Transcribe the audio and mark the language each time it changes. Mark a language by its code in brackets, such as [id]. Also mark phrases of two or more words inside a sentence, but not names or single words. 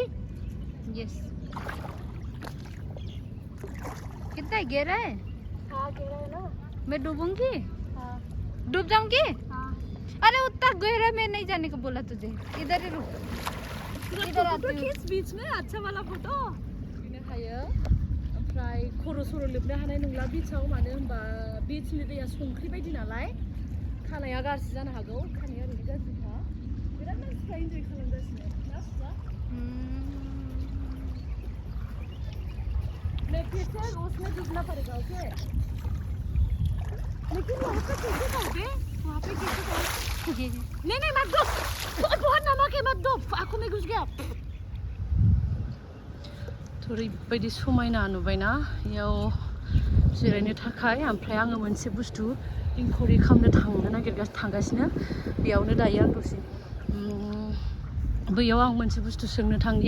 [hi] यस कितना गहरा है. हाँ गहरा है ना. मैं डूबूंगी. हाँ डूब जाऊंगी. हाँ. अरे उतना गहरा में नहीं जाने को बोला तुझे. इधर ही रुक. इधर आती हूँ. खींच बीच में अच्छा वाला फोटो. [brx] बिनो हायो. ओमफ्राय खर' सर' लोबनो हानाय नंला बिचआव. मानो होनबा बिचनि दैया संख्रि बायदि नालाय खानाया गाज्रि जानो हागौ. खानाया ओरैनो गाज्रिखा. बिराद मानसिफ्रा इन्जय खालामगासिनो ना सुजा. [hi] मैं फिर से उसमें डूबना पड़ेगा. ओके लेकिन वहाँ पे कैसे जाओगे? वहाँ पे कैसे जाओगे? नहीं नहीं मत डूब. बहुत नमक है मत डूब. आंखों में घुस गया. [brx] ओरैबायदि समायना नुबायना इयाव जिरायनो थाखाय. ओमफ्राय आङो मोनसे बुस्थु इनकुवारि खालामनो थांगासिनो. बेयावनो दायो आं दसे बैयाव आं मोनसे बुस्थु सोंनो थांनि.